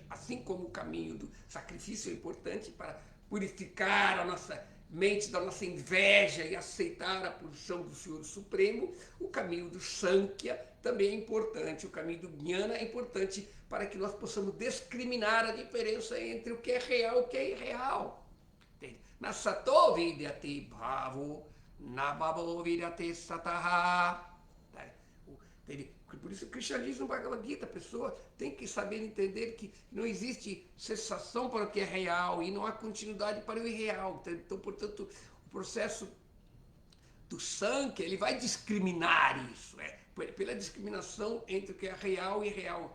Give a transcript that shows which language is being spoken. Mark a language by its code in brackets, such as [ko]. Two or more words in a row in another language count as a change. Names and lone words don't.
[pt] Assim como o caminho do sacrifício é importante para purificar a nossa mente da nossa inveja e aceitar a posição do Senhor Supremo, o caminho do Sankhya também é importante. O caminho do Jnana é importante para que nós possamos discriminar a diferença entre o que é real e o que é irreal. [sa] न सतो विद्यते भावो, न भावो विद्यते सतः. [pt] Por isso o Krishna diz no Bhagavad Gita, a pessoa tem que saber entender que não existe cessação para o que é real e não há continuidade para o irreal. Então, portanto, o processo do Sankhya, ele vai discriminar isso, pela discriminação entre o que é real e irreal.